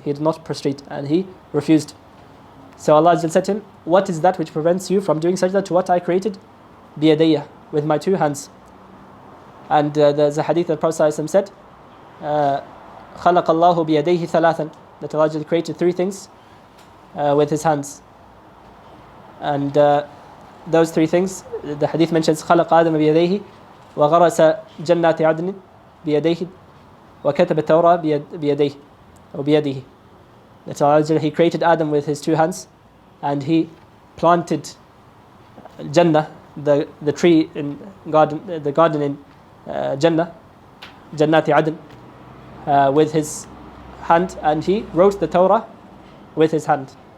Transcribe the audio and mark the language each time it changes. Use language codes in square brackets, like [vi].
[en] He did not prostrate and he refused. So Allah said to him, what is that which prevents you from doing sajda to what I created? Biyadayya, with my two hands. And there's a hadith that Prophet ﷺ said, [ar] خَلَقَ اللَّهُ بِيَدَيْهِ ثَلَاثًا, [en] that Allah created three things with his hands. And those three things, the hadith mentions [ar] خَلَقَ آدَمَ بِيَدَيْهِ وَغَرَسَ جَنَّاتِ عَدْنٍ بِيَدَيْهِ وَكَتَبَ التَّوْرَةَ بِيَدَيْهِ أو بِيَدِهِ. [en] That Allah, He created Adam with his two hands, and he planted Jannah, the tree in garden, the garden in Jannah, Jannati Adn, with his hand, and he wrote the Torah with his hand.